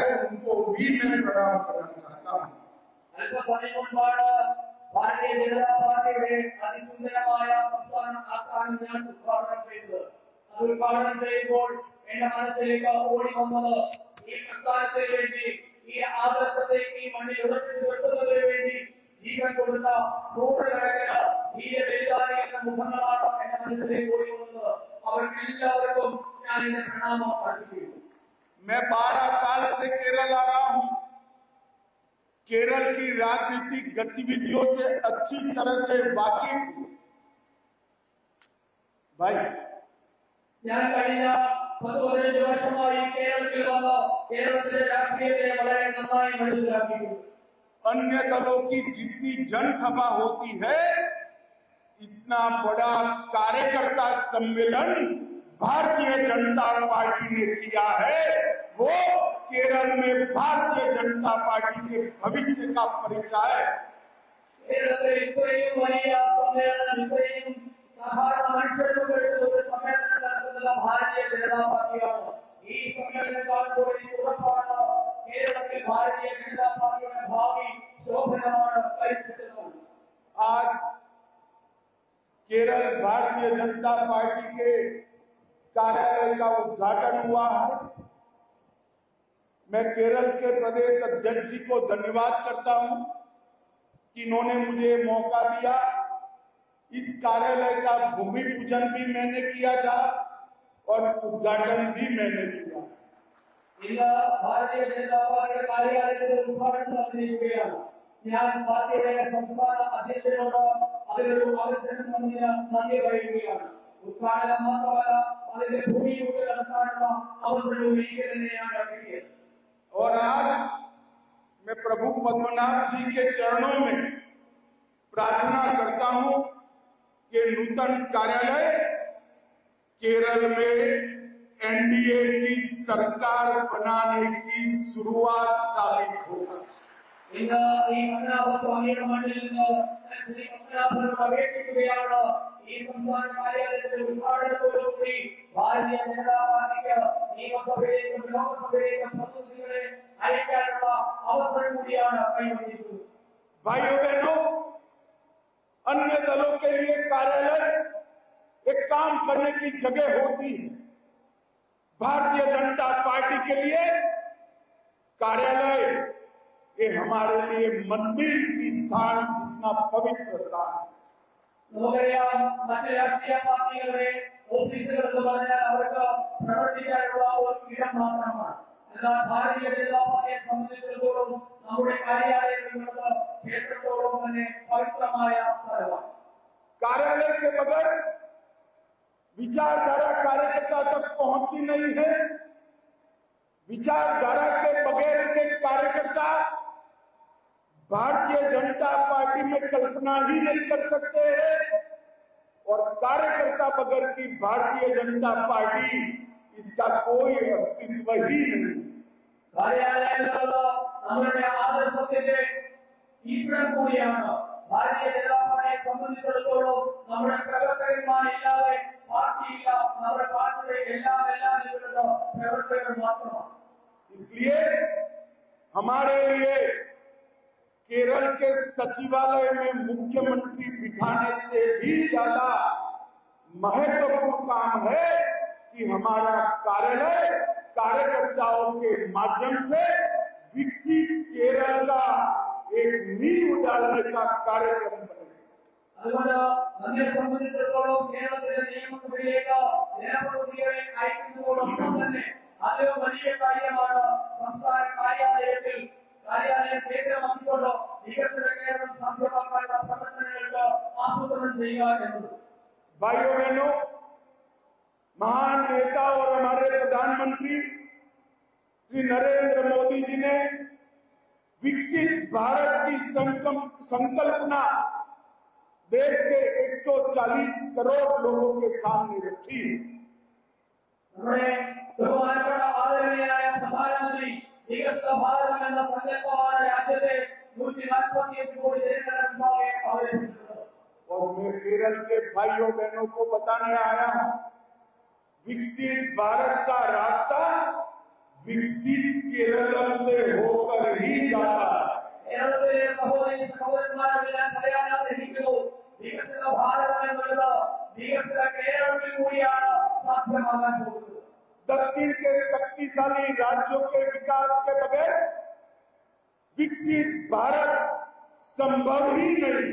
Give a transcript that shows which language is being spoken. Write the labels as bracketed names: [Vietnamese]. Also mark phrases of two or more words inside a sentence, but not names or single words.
[Hindi] उनको भी मैं प्रणाम करना चाहता हूँ। [Malayalam] അല്പസമയം മുൻപാണ് ഭാരതീയ ജനതാ പാർട്ടിയുടെ അതിസുന്ദരമായ സംസ്ഥാന ആസ്ഥാനം ഞാൻ ഉദ്ഘാടനം ചെയ്തത്. അത് ഉദ്ഘാടനം ചെയ്യുമ്പോൾ എന്റെ മനസ്സിലേക്ക് ഓടി വന്നത് ഈ പ്രസ്ഥാനത്തിന് വേണ്ടി, ഈ ആദർശത്തെ ഈ മണ്ണിൽ ഉറച്ചു നിർത്തുന്നതിന് വേണ്ടി ജീവൻ കൊടുത്ത നൂറുകണക്കിന് ധീരബലിദാനികളുടെ മുഖങ്ങളാണ് എന്റെ മനസ്സിലേക്ക് ഓടി വന്നത്. അവർക്കെല്ലാവർക്കും ഞാൻ എന്റെ പ്രണാമം അർപ്പിക്കുന്നു. [Hindi] मैं 12 साल से केरल आ रहा हूं। केरल की राजनीतिक गतिविधियों से अच्छी तरह से वाकिफ भाई। [Malayalam] ഞാൻ കഴിഞ്ഞ 15 വർഷമായി കേരളത്തിൽ വന്ന് കേരളത്തിലെ രാഷ്ട്രീയത്തെ വളരെ നന്നായി മനസ്സിലാക്കിയിട്ടുണ്ട്. [Hindi] अन्य दलों की जितनी जनसभा होती है, इतना बड़ा कार्यकर्ता सम्मेलन भारतीय जनता पार्टी ने किया है। वो केरल में भारतीय जनता पार्टी के भविष्य का परिचय है। [Malayalam] കേരളത്തിൽ ഇത്രയും വലിയ സമ്മേളനം, ഇത്രയും സാധാരണ മനുഷ്യർക്ക് ഒരു സമ്മേളനം നടത്തുന്നത് ഭാരതീയ ജനതാ പാർട്ടിയാണ്. ഈ സമ്മേളനം കാണുമ്പോൾ എനിക്ക് ഉറപ്പാണ് കേരളത്തിൽ ഭാരതീയ ജനതാ പാർട്ടിയുടെ ഭാവി ശോഭനമാണ് കൈപ്പിടുന്നത്. [Hindi] आज केरल भारतीय जनता पार्टी के कार्यालय का उद्घाटन हुआ है। मैं केरल के प्रदेश अध्यक्ष जी को धन्यवाद करता हूं कि इन्होंने मुझे मौका दिया। इस कार्यालय का भूमि पूजन भी मैंने किया था और उद्घाटन भी मैंने किया। [Malayalam] ഇന്ന് ഭാരതീയ ജനതാ പാർട്ടിയുടെ കാര്യാലയത്തിന്റെ ഉദ്ഘാടനം നടത്തിയിരിക്കുകയാണ്. ഞാൻ പാർട്ടിയുടെ സംസ്ഥാന അധ്യക്ഷനോട് അതിനൊരു അവസരം തന്നതിന് നന്ദി പറയുകയാണ്. ഉദ്ഘാടനം മാത്രമല്ല, അതിന്റെ ഭൂമി കൂടി നടത്താനുള്ള അവസരവും എനിക്ക് തന്നെയാണ് കിട്ടിയത്. [Hindi] और आज मैं प्रभु पद्मनाभ जी के चरणों में प्रार्थना करता हूं कि नूतन कार्यालय केरल में एनडीए की सरकार बनाने की शुरुआत साबित होगा। [Malayalam] ഇന്ന് ഈ പത്മനാഭസ്വാമിയുടെ മണ്ണിൽ നിന്ന് ശ്രീ പത്മനാഭനോട് അപേക്ഷിക്കുകയാണ്, ഈ സംസ്ഥാന കാര്യാലയത്തിന്റെ ഉദ്ഘാടനത്തോടുകൂടി ഭാരതീയ ജനതാ പാർട്ടിക്ക് നിയമസഭയിലേക്കും ലോകസഭയിലേക്കും പ്രതിനിധികളെ അയക്കാനുള്ള അവസരം കൂടിയാണ് കൈവന്നിരിക്കുന്നത്. [Hindi] भाइयों बहनों, अन्य दलों के लिए कार्यालय एक काम करने की जगह होती है। भारतीय जनता पार्टी के लिए कार्यालय ये हमारे लिए मंदिर की स्थान जितना पवित्र स्थान है। [Malayalam] നമുക്കറിയാം, മറ്റ് രാഷ്ട്രീയ പാർട്ടികളുടെ ഓഫീസുകൾ എന്ന് പറഞ്ഞാൽ അവർക്ക് പ്രവർത്തിക്കാനുള്ള ഒരു ഇടം മാത്രമാണ്. എന്നാൽ ഭാരതീയ ജനതാ പാർട്ടിയെ സംബന്ധിച്ചിടത്തോളം നമ്മുടെ കാര്യാലയങ്ങളുള്ളത് ക്ഷേത്രത്തോളം തന്നെ പവിത്രമായ സ്ഥലമാണ്. [Hindi] कार्यालय के बगैर विचारधारा कार्यकर्ता तक पहुंचती नहीं है। विचारधारा के बगैर के कार्यकर्ता भारतीय जनता पार्टी में कल्पना ही नहीं कर सकते हैं और कार्यकर्ता बगैर की भारतीय जनता पार्टी इसका कोई अस्तित्व ही नहीं। [Malayalam] കാര്യാലയങ്ങളിലുള്ള നമ്മളുടെ ആദർശത്തിന്റെ ഇവിടം കൂടിയാണ് ഭാരതീയ ജനതാ പാർട്ടിയെ സംബന്ധിച്ചിടത്തോളം നമ്മുടെ പ്രവർത്തകന്മാരില്ലാതെ പാർട്ടിയില്ല, നമ്മുടെ പാർട്ടിയുടെ എല്ലാം ഇവിടുത്തെ പ്രവർത്തകർ മാത്രമാണ്। [Hindi] इसलिए हमारे लिए केरल के सचिवालय में मुख्यमंत्री बिठाने से भी ज्यादा महत्वपूर्ण काम है कि हमारा कार्यालय कार्यकर्ताओं के माध्यम से विकसित केरल का एक नींव डालने का कार्यक्रम बने। [Malayalam] അതുകൊണ്ട് നമ്മെ സംബന്ധിച്ചിടത്തോളം കേരളത്തിലെ നിയമസഭയിലേക്ക് ജനപ്രതിനിധികളെ അയക്കുന്നതോടൊപ്പം തന്നെ അതൊരു വലിയ കാര്യമാണ് സംസ്ഥാന കാര്യാലയം കേന്ദ്രമാക്കിക്കൊണ്ട് വികസിത കേരളം സാധ്യമാക്കാനുള്ള പ്രവർത്തനങ്ങൾക്ക് ആസൂത്രണം ചെയ്യുക എന്നത്। [Hindi] भाइयों बहनों, महान नेता और हमारे प्रधानमंत्री श्री नरेंद्र मोदी जी ने विकसित भारत की संकल्पना देश के 140 करोड़ लोगों के सामने रखी। [Malayalam] നമ്മുടെ ബഹുമാനപ്പെട്ട ആദരണീയനായ പ്രധാനമന്ത്രി വികസിത ഭാരതം എന്ന സങ്കല്പമാണ് രാജ്യത്തെ 145 കോടി ജനങ്ങളുടെ മുമ്പാകെ അവതരിപ്പിച്ചിട്ടുള്ളത്। [Hindi] और मैं केरल के भाइयों बहनों को बताने आया हूं, विकसित भारत का रास्ता विकसित केरलम से होकर ही जाता है। [Malayalam] കേരളത്തിലെ സഹോദരി സഹോദരന്മാരോട് ഞാൻ പറയാൻ ആഗ്രഹിക്കുന്നു, വികസിത ഭാരതം എന്നുള്ളത് വികസിത കേരളത്തിൽ കൂടിയാണ് സാധ്യമാകാൻ പോകുന്നത്। [Hindi] दक्षिण के शक्तिशाली राज्यों के विकास के बगैर विकसित भारत संभव ही नहीं।